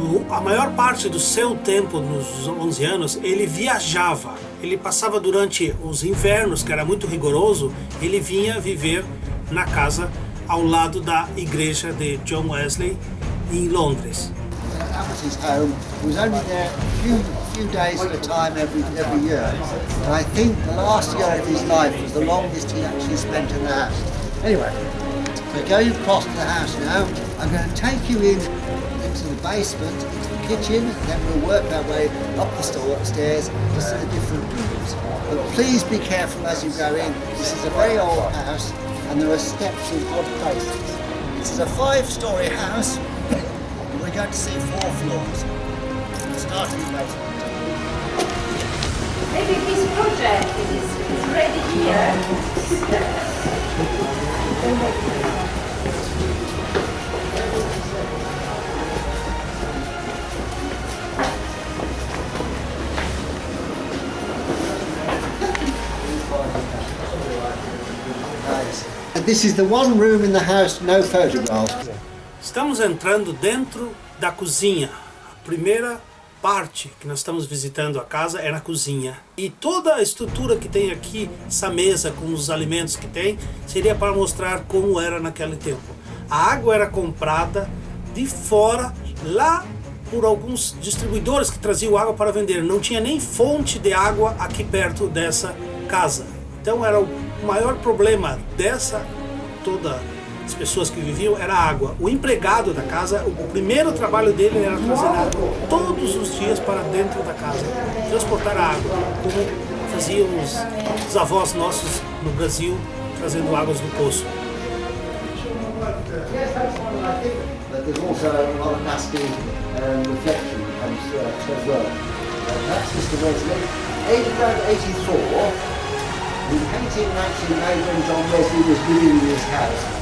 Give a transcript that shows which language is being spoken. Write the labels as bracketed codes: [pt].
[pt] A maior parte do seu tempo, nos 11 anos, ele viajava. Ele passava durante os invernos, que era muito rigoroso, ele vinha viver na casa ao lado da igreja de John Wesley em Londres. [en] That was his home. He was only there a few days at a time every year. And I think the last year of his life was the longest he actually spent in the house. Anyway, we're going across to the house now. I'm going to take you into the basement, into the kitchen, and then we'll work our way up the stairs to see the different rooms. But please be careful as you go in. This is a very old house, and there are steps in odd places. This is a 5-story house, and we're going to see 4 floors. Starting in the basement. Maybe this project is ready here. This is the one room in the house, no photographs. [pt] Estamos entrando dentro da cozinha. A primeira parte que nós estamos visitando a casa é na cozinha. E toda a estrutura que tem aqui, essa mesa com os alimentos que tem, seria para mostrar como era naquele tempo. A água era comprada de fora, lá por alguns distribuidores que traziam água para vender. Não tinha nem fonte de água aqui perto dessa casa. Então era o maior problema todas as pessoas que viviam era a água. O empregado da casa, o primeiro trabalho dele era trazer água todos os dias para dentro da casa, transportar a água, como faziam os avós nossos no Brasil, trazendo águas do poço. [en] There's also a lot of nasty reflection as well. That's Mr. Wesley, aged around 84. He painted in 1908 when John Wesley was living in his house.